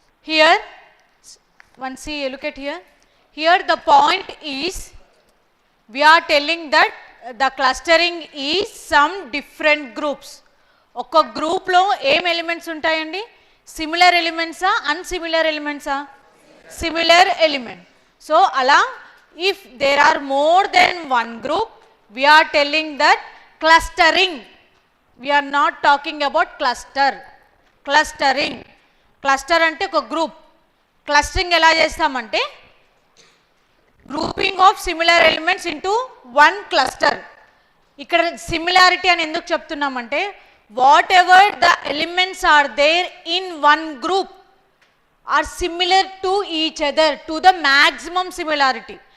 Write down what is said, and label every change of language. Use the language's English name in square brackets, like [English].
[English] Here, look at here. Here the point is, we are telling that the clustering is some different groups. [Telugu] ఒక గ్రూప్లో ఏం elements ఉంటాయండి? Similar ఎలిమెంట్సా, అన్సిమిలర్ ఎలిమెంట్సా? Similar element. So అలా [English] if there are more than one group, we are telling that clustering. We are not talking about clustering. Cluster [Telugu] అంటే ఒక group. [English] clustering [Telugu] ఎలా చేస్తామంటే [English] Grouping of similar elements into one cluster. [Telugu] ఇక్కడ similarity అని ఎందుకు చెప్తున్నామంటే, [English] Whatever the elements are there in one group are similar to each other to the maximum similarity.